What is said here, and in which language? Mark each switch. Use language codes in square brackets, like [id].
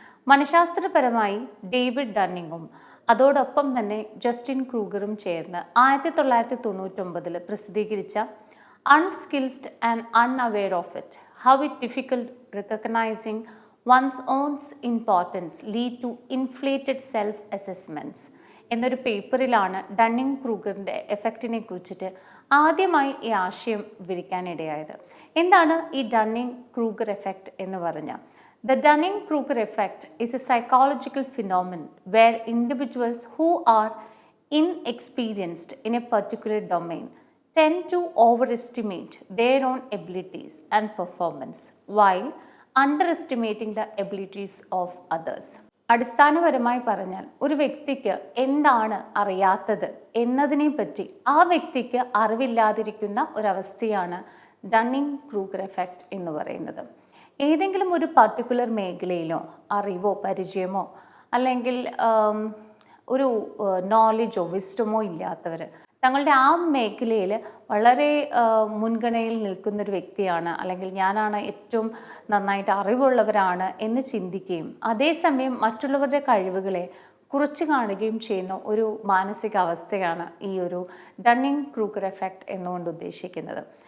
[ml] മനഃശാസ്ത്രപരമായി David ഡണ്ണിങ്ങും അതോടൊപ്പം തന്നെ Justin ക്രൂഗറും ചേർന്ന് 1999 പ്രസിദ്ധീകരിച്ച [en] unskilled and unaware of it, how it difficult recognizing one's owns importance lead to inflated self assessments [ml] എന്നൊരു പേപ്പറിലാണ് ഡണ്ണിങ് ക്രൂഗറിൻ്റെ എഫക്റ്റിനെ കുറിച്ചിട്ട് ആദ്യമായി ഈ ആശയം വിവരിക്കാനിടയായത്. എന്താണ് ഈ ഡണ്ണിങ് ക്രൂഗർ എഫക്റ്റ് എന്ന് പറഞ്ഞാൽ? [en] The Dunning-Kruger effect is a psychological phenomenon where individuals who are inexperienced in a particular domain tend to overestimate their own abilities and performance while underestimating the abilities of others. [ml] അടിസ്ഥാനപരമായി പറഞ്ഞാൽ ഒരു വ്യക്തിക്ക് എന്താണ് അറിയാത്തത് എന്നതിനെ പറ്റി ആ വ്യക്തിക്ക് അറിവില്ലാതിരിക്കുന്ന ഒരവസ്ഥയാണ് ഡണ്ണിങ് ക്രൂഗർ എഫക്റ്റ് എന്ന് പറയുന്നത്. ഏതെങ്കിലും ഒരു പർട്ടിക്കുലർ മേഖലയിലോ അറിവോ പരിചയമോ അല്ലെങ്കിൽ ഒരു നോളജോ വിസ്ഡമോ ഇല്ലാത്തവർ തങ്ങളുടെ ആ മേഖലയിൽ വളരെ മുൻഗണനയിൽ നിൽക്കുന്നൊരു വ്യക്തിയാണ്, അല്ലെങ്കിൽ ഞാനാണ് ഏറ്റവും നന്നായിട്ട് അറിവുള്ളവരാണ് എന്ന് ചിന്തിക്കുകയും അതേസമയം മറ്റുള്ളവരുടെ കഴിവുകളെ കുറച്ച് കാണുകയും ചെയ്യുന്ന ഒരു മാനസികാവസ്ഥയാണ് ഈ ഒരു ഡണ്ണിങ് ക്രൂഗർ എഫക്റ്റ് എന്നുകൊണ്ട് ഉദ്ദേശിക്കുന്നത്.